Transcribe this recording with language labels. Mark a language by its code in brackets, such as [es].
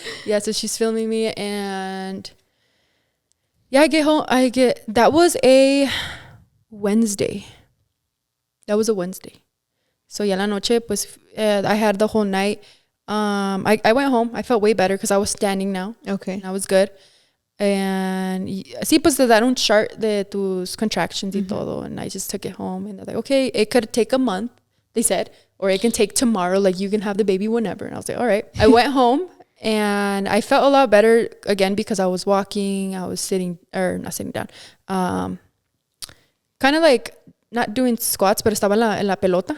[en] Yeah, so she's filming me and yeah, I get home. That was a Wednesday. So ya la noche, pues, I had the whole night. I went home. I felt way better because I was standing now. Okay. And I was good. [es] And sí, pues te dan un chart de tus contractions y todo. [en] And I just took it home. And they're like, okay, it could take a month, they said. Or it can take tomorrow. Like, you can have the baby whenever. And I was like, all right. I went home. And I felt a lot better, again, because I was walking. I was not sitting down. Kind of like not doing squats, but [es] estaba en la pelota.